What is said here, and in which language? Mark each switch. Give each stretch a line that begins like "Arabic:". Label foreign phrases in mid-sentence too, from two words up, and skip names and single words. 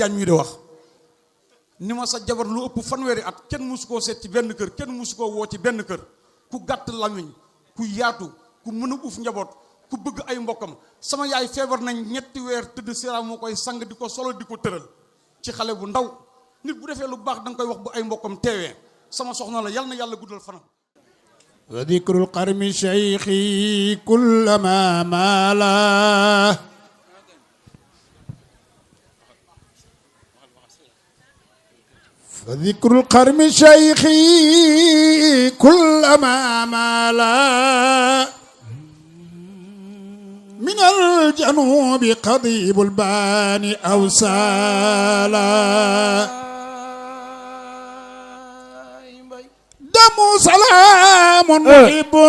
Wolof: jaañ mii de wax ni ma sa jabar lu ëpp fanweeri at kenn musu koo seet ci benn kër kenn musu koo woo ci benn kër ku gàtt lamiñ ku yaatu ku mën a uuf njaboot ku bëgg ay mbokkam sama yaay feebar nañ ñetti weer tëdd Sira moo koy sang di ko solo di ko tëral ci xale bu ndaw nit bu defee lu baax da nga koy wax bu ay mbokkam teewee sama soxna la yal na yàlla guddal fanam
Arabic: وذكر القرم شيخي كلما مال فذكر القرم شيخي كلما مال من الجنوب قضيب البان أو سال دم سلام محب